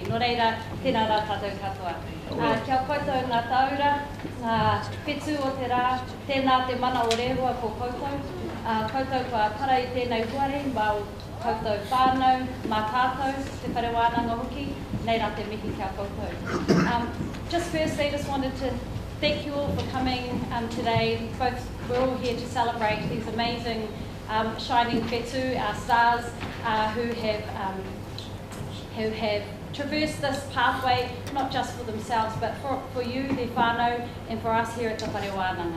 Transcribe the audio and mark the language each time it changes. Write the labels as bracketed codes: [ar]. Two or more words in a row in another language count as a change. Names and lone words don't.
[mi] Nō reira, tēnā rā tātou katoa. Kia koutou ngā taura, ngā whetū o te rā, tēnā te mana o rehua ko koutou. Koutou kua para i tēnei huare, mau koutou whānau, mā tātou, te whare wānanga hoki, nei rā te mihi kia koutou. [en] Just firstly, just wanted to thank you all for coming today. We're all here to celebrate these amazing shining whetū, our stars, who have traversed this pathway, not just for themselves, but for you, their whānau, and for us here at the [mi] Whare Wānanga.